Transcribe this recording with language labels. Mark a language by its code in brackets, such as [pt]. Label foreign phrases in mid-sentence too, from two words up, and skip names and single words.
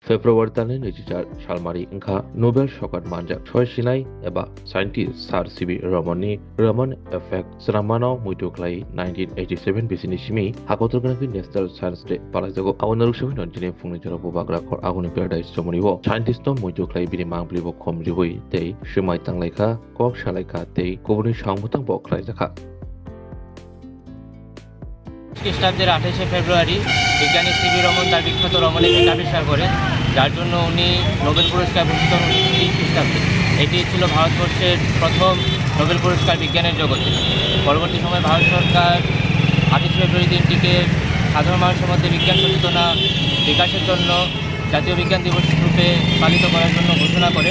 [trp] फेब्रुवारि दाननि 24 सालमारि ओंखा नोबेल सकट मानजाब छय सिनाय एबा साइन्टिस्ट सार सिबि रमननि रमन इफेक्ट स्रामानाव मुइतुख्लाय 1987 बिसिनि सिमि हागतरगनाखि [en] National Science Day [trp] पालायजागो आवनरुसुबि नन्दिनि फुंनि जराव बाग्राखर आगुनि पेराडाइस समनिबो साइन्टिस्ट मुइतुख्लाय बिनि मांब्लिबो खमरिबोय तै सिमाय तांलायखा कक सालायखा तै गुबुननि सावमुतां बख्लाय जाखा [bn] খ্রিস্টাব্দের 28 ফেব্রুয়ারি বিজ্ঞানী সিবি রমন তার বিখ্যাত রমন ইফেক্ট আবিষ্কার করেন, যার জন্য উনি নোবেল পুরস্কার ভূষিত হন খ্রিস্টাব্দে। এটি ছিল ভারতবর্ষের প্রথম নোবেল পুরস্কার বিজ্ঞানের জগতে। পরবর্তী সময়ে ভারত সরকার 28 ফেব্রুয়ারি দিনটিকে সাধারণ মানুষের মধ্যে বিজ্ঞান সচেতনা বিকাশের জন্য জাতীয় বিজ্ঞান দিবস রূপে পালিত করার জন্য ঘোষণা করেন।